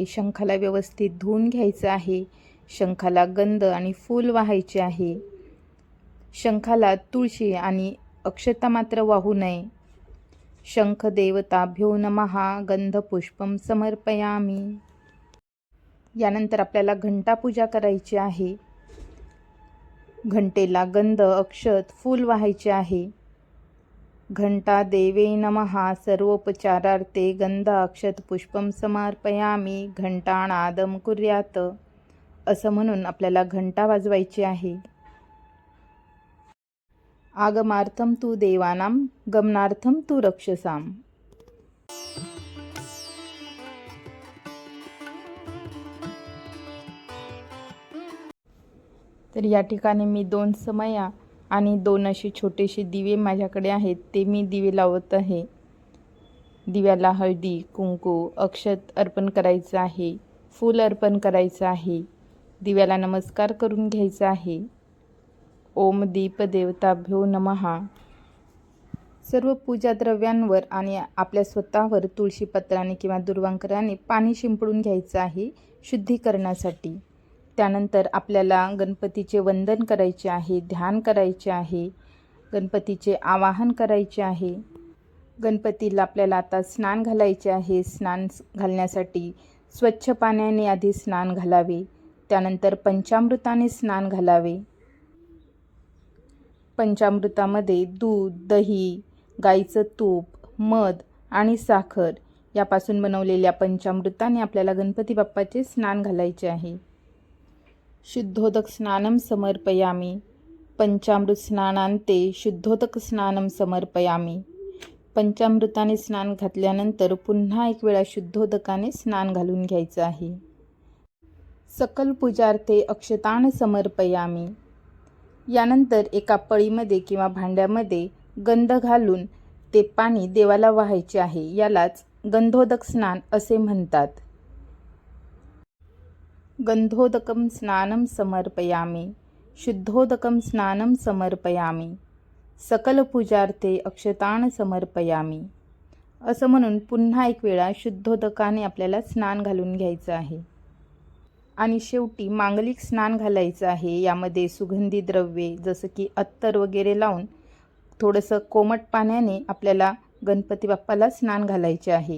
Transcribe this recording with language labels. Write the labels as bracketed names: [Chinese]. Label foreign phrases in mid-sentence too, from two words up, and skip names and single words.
[Marathi] शंखाला व्यवस्थित धुवून घ्यायचं आहे. शंखाला गंध आणि फूल वाहायचे आहे. शंखाला तुळशी आणि अक्षता मात्र वाहू नये. [Sanskrit] शंख देवताभ्यो नमः. गंधपुष्पं समर्पयामि. [Marathi] यानंतर आपल्याला घंटापूजा करायची आहे. घंटेला गंध, अक्षत, फूल वाहायचे आहे. [Sanskrit] घंटा देवे नमः सर्वोपचारार्थे गंध अक्षत पुष्पम समर्पयामी घंटानादम कुर्यात [Marathi] असं म्हणून आपल्याला घंटा वाजवायची आहे. [Sanskrit] आगमार्थम तू देवानां गमनार्थम तू रक्षसाम. [Marathi] तर या ठिकाणी मी 2 समया आणि 2 असे छोटेसे दिवे माझ्याकडे आहेत, ते मी दिवे लावत आहे. दिव्याला हळदी, कुंकू, अक्षत अर्पण करायचं आहे, फूल अर्पण करायचं आहे. दिव्याला नमस्कार करून घ्यायचा आहे. ओम दीप देवताभ्यो नमः. सर्व पूजा द्रव्यांवर आणि आपल्या स्वतःवर तुळशीपत्राने किंवा दुर्वांकराने पाणी शिंपडून घ्यायचं आहे शुद्धीकरणासाठी. त्यानंतर आपल्याला गणपतीचे वंदन करायचे आहे, ध्यान करायचे आहे, गणपतीचे आवाहन करायचे आहे. गणपतीला आपल्याला आता स्नान घालायचे आहे. स्नान घालण्यासाठी स्वच्छ पाण्याने आधी स्नान घालावे, त्यानंतर पंचामृताने स्नान घालावे. पंचामृतामध्ये दूध, दही, गाईचं तूप, मध आणि साखर यापासून बनवलेल्या पंचामृताने आपल्याला गणपती बाप्पाचे स्नान घालायचे आहे. [Sanskrit] शुद्धोदक स्नानम समर्पयामी पंचामृत स्नानांते शुद्धोदक स्नानम समर्पयामी. [Marathi] पंचामृताने स्नान घातल्यानंतर पुन्हा एक वेळा शुद्धोदकाने स्नान घालून घ्यायचं आहे. [Sanskrit] सकल पूजार्थे अक्षतान समर्पयामी. [Marathi] यानंतर एका पळीमध्ये किंवा भांड्यामध्ये गंध घालून ते पाणी देवाला वाहायचे आहे. यालाच गंधोदक स्नान असे म्हणतात. [Sanskrit] गंधोदकम स्नानम समर्पयामी शुद्धोदकम स्नानम समर्पयामी सकल पूजार्थे अक्षतान समर्पयामी [Marathi] असं म्हणून पुन्हा एक वेळा शुद्धोदकाने आपल्याला स्नान घालून घ्यायचं आहे. आणि शेवटी मांगलिक स्नान घालायचं आहे. यामध्ये सुगंधी द्रव्ये जसं की अत्तर वगैरे लावून थोडंसं कोमट पाण्याने आपल्याला गणपती बाप्पाला स्नान घालायचे आहे.